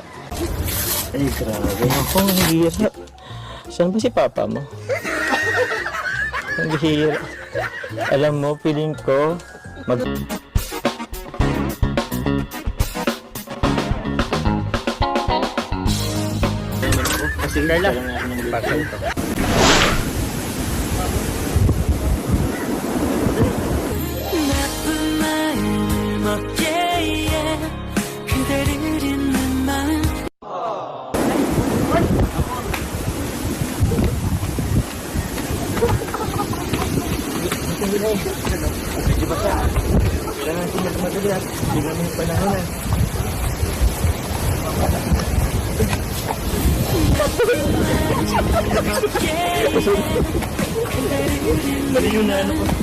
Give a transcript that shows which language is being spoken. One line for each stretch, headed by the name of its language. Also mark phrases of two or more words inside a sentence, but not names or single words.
Filipino: Ay, grabe. Ako, ang hirap. Saan ba si papa mo? Ang hirap. Alam mo, feeling ko, Kasi Carla.
Korean: 나쁜 마음을 먹기에 그대를 잊는 마음
Filipino: Mali yun na ano ko.